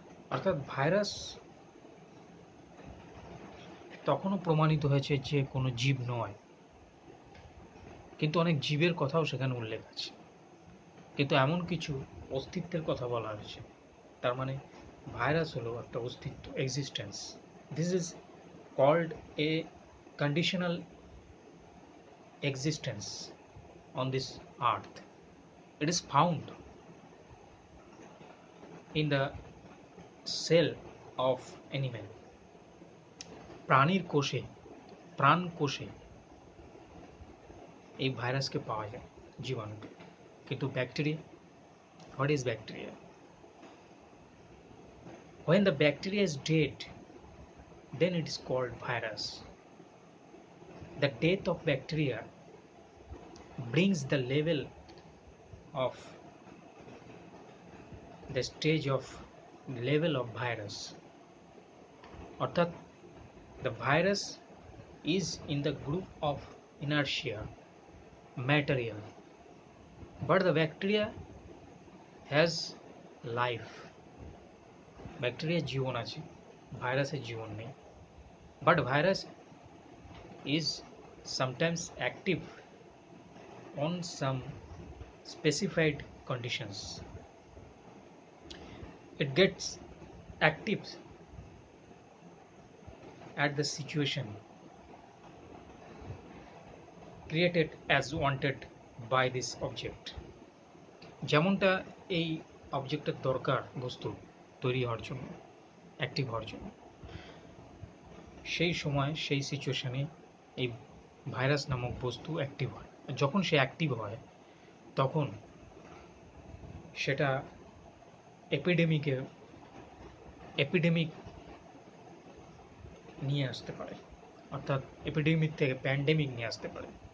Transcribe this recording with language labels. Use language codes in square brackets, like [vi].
[bn] অর্থাৎ ভাইরাস তখনও প্রমাণিত হয়েছে যে কোনো জীব নয়, কিন্তু অনেক জীবের কথাও সেখানে উল্লেখ আছে। কিন্তু এমন কিছু অস্তিত্বের কথা বলা হয়েছে, তার মানে ভাইরাস হলো একটা অস্তিত্ব, existence. [en] This is called a conditional existence on this earth. It is found in the cell of animal. [bn] প্রাণীর কোষে, প্রাণ কোষে এই ভাইরাসকে পাওয়া যায়, জীবাণুকে। [en] কিন্তু bacteria, what is bacteria? When the bacteria is dead, then it is called virus. The death of bacteria brings the level of the stage of level of virus. অর্থাৎ the virus is in the group of inertia material, but the bacteria has life. [bn] Bacteria জীবন আছে, ভাইরাসের জীবন নেই। [en] But virus is sometimes active on some specified conditions. It gets active at the situation created as wanted by this object. [bn] যেমনটা এই অবজেক্টের দরকার বস্তু তৈরি হওয়ার জন্য, অ্যাক্টিভ হওয়ার জন্য, সেই সময় সেই সিচুয়েশনে এই ভাইরাস নামক বস্তু অ্যাক্টিভ হয়। যখন সে অ্যাক্টিভ হয় তখন সেটা এপিডেমিক নিয়ে আসতে পারে, অর্থাৎ এপিডেমিক থেকে প্যান্ডেমিক নিয়ে আসতে পারে।